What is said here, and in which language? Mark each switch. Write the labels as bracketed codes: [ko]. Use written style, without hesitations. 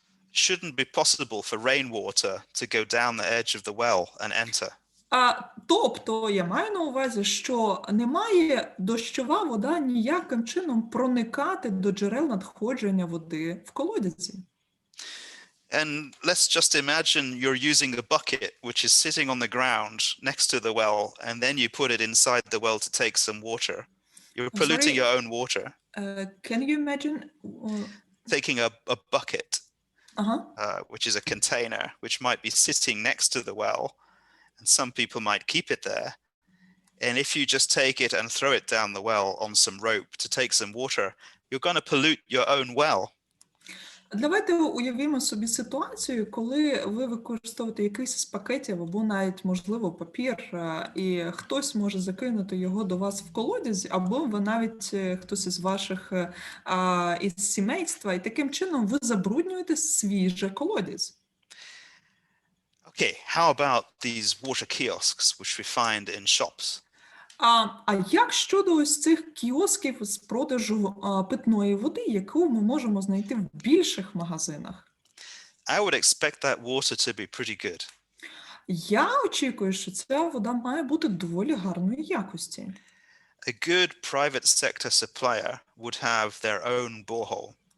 [en] Shouldn't be possible for rainwater to go down the edge of the well and enter. [uk] Тобто, я маю на увазі, що не має дощова вода ніяким чином проникати до джерел надходження води в колодязі. [en] And let's just imagine you're using a bucket which is sitting on the ground next to the well, and then you put it inside the well to take some water. You're polluting your own water. Can you imagine? Taking a bucket, which is a container, which might be sitting next to the well, and some people might keep it there. And if you just take it and throw it down the well on some rope to take some water, you're going to pollute your own well. [uk] Давайте уявімо собі ситуацію, коли ви використовуєте якийсь із пакетів або навіть, можливо, папір, і хтось може закинути його до вас в колодязь, або ви навіть хтось із ваших із сімейства, і таким чином ви забруднюєте свіже колодязь. [en] Okay, how about these water kiosks which we find in shops? [uk] Як щодо ось цих кіосків з продажу питної води, яку ми можемо знайти в більших магазинах? [en] I would expect that water to be pretty good. [uk] Я очікую, що ця вода має бути доволі гарної якості. [en] A good private sector supplier would have their own borehole.